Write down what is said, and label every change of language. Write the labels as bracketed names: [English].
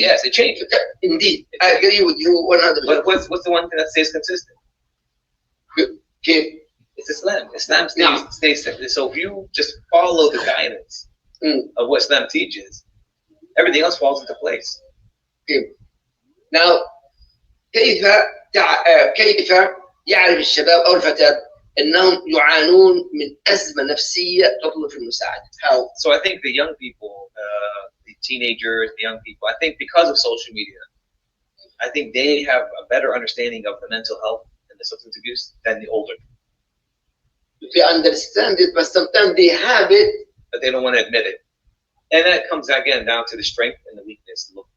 [English] Yes, it changes. Indeed, I agree with you 100%. But what's the one thing that stays consistent? Okay. It's Islam. Islam stays. So if you just follow the guidance of what Islam teaches, everything else falls into place. Okay. [Arabic] Now, كيف يعرف الشباب أو الفتاة أنهم يعانون من أزمة نفسية تطلب المساعدة? [English] How? So I think the young people, the teenagers, the young people, I think because of social media, I think they have a better understanding of the mental health and the substance abuse than the older. They understand it, but sometimes they have it, but they don't want to admit it. And that comes again down to the strength and the weakness.